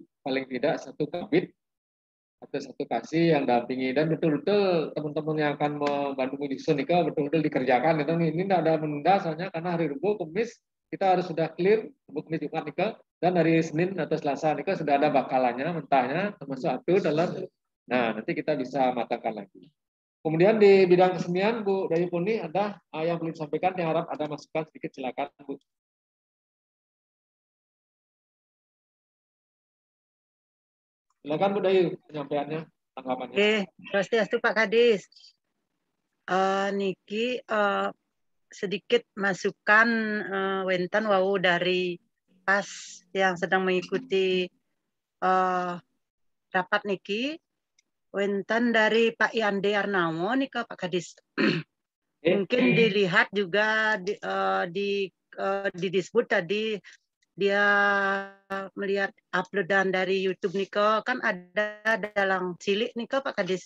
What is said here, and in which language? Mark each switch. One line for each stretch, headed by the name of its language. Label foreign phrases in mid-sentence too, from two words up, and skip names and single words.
Indonesian: paling tidak satu kabit atau satu kasih yang dampingi dan betul-betul teman-teman yang akan membantu menyusun nika betul-betul dikerjakan itu ini tidak ada menunda soalnya karena hari Rabu Kamis kita harus sudah clear Rabu Kamis Jumat nika dan hari Senin atau Selasa nika sudah ada bakalannya mentahnya termasuk atu dalam nanti kita bisa matangkan lagi. Kemudian di bidang kesenian, Bu Dayu Puni ada yang belum disampaikan, yang harap ada masukan sedikit, silakan Bu. Silakan Bu Dayu, penyampaiannya, tanggapannya. Oke, swastiastu Pak Kadis. Niki sedikit masukan
Balinese: wenten wau
Indonesian: dari pas yang sedang mengikuti rapat niki. Wenten dari Pak Yande Arnamo nih ke Pak Kadis. Mungkin dilihat juga di disebut tadi dia melihat uploadan dari YouTube nih kan ada dalam cilik nih Pak Kadis.